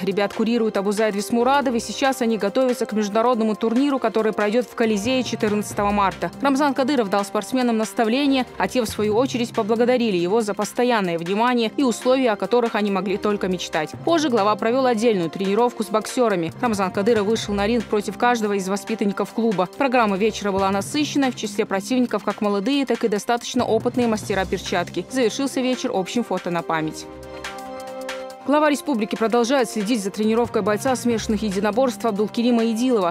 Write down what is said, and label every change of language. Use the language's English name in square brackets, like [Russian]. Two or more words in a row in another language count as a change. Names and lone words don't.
[Russian] Ребят курирует Абузайд Висмурадов, и сейчас они готовятся к международному турниру, который пройдет в Колизее 14 марта. Рамзан Кадыров дал спортсменам наставления, а те, в свою очередь, поблагодарили его за постоянное внимание и условия, о которых они могли только мечтать. Позже глава провел отдельную тренировку с боксерами. Рамзан Кадыров вышел на ринг против каждого из воспитанников клуба. Программа вечера была насыщенной, в числе противников как молодые, так и достаточно опытные мастера перчатки. Завершился вечер общим фото на память. Глава республики продолжает следить за тренировкой бойца смешанных единоборств Абдулкерима Идилова.